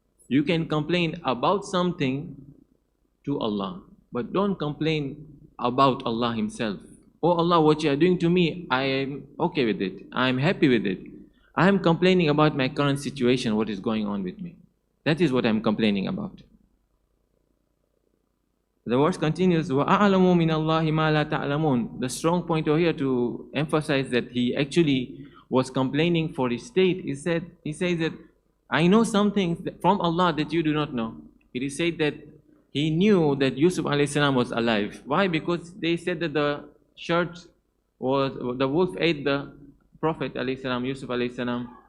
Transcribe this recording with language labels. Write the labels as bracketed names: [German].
[English] You can complain about something to Allah, but don't complain about Allah Himself. Oh Allah, what you are doing to me, I am okay with it. I am happy with it. I am complaining about my current situation, what is going on with me. That is what I am complaining about. The verse continues, [Arabic] وَأَعْلَمُ مِنَ اللَّهِ مَا لَا تَعْلَمُونَ. [English] The strong point over here to emphasize that he actually was complaining for his state. He says that I know some things from Allah that you do not know. It is said that he knew that Yusuf alayhi salam was alive. Why? Because they said that the wolf ate the Prophet alayhi salam, Yusuf alayhi salam.